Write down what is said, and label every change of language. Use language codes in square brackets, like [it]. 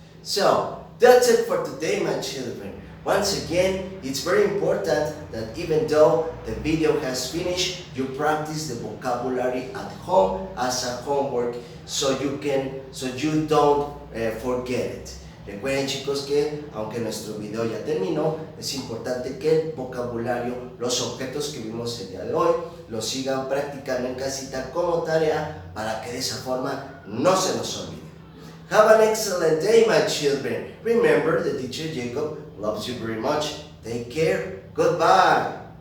[en] So, that's it for today, my children. Once again, it's very important that even though the video has finished, you practice the vocabulary at home as a homework so you don't forget it. [es] Recuerden, chicos, que aunque nuestro video ya terminó, es importante que el vocabulario, los objetos que vimos el día de hoy, los sigan practicando en casita como tarea para que de esa forma no se nos olvide. [en] Have an excellent day, my children. Remember, the teacher Jacob loves you very much. Take care. Goodbye.